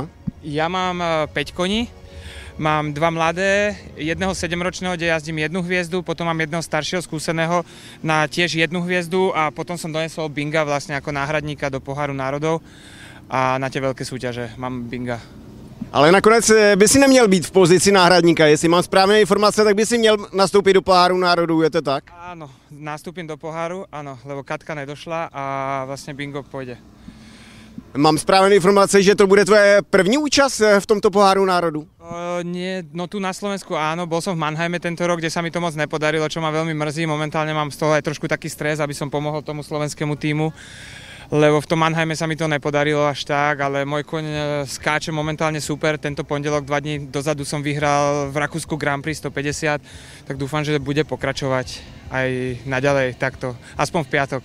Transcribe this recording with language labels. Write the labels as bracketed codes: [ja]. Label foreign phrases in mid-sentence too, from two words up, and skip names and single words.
[sk] Ja mám 5 koní, mám 2 mladé, jedného 7-ročného, kde jazdím 1 hviezdu, potom mám jedného staršieho skúseného na tiež 1 hviezdu a potom som donesol Binga vlastne ako náhradníka do Poháru národov a na tie veľké súťaže mám Binga. [cs] Ale nakonec by si neměl být v pozici náhradníka, jestli mám správné informace, tak by si měl nastoupit do Poháru národů, je to tak? [sk] Áno, nastúpim do Poháru, áno, lebo Katka nedošla a vlastne Bingo pôjde. [cs] Mám správné informace, že to bude tvoje první účast v tomto Poháru národů? [sk] Nie, no tu na Slovensku áno, bol som v Mannheime tento rok, kde sa mi to moc nepodarilo, čo ma veľmi mrzí, momentálne mám z toho aj trošku taký stres, aby som pomohol tomu slovenskému tímu. Lebo v tom Mannheime sa mi to nepodarilo až tak, ale môj koň skáče momentálne super. Tento pondelok 2 dní dozadu som vyhral v Rakúsku Grand Prix 150, tak dúfam, že bude pokračovať aj naďalej takto, aspoň v piatok.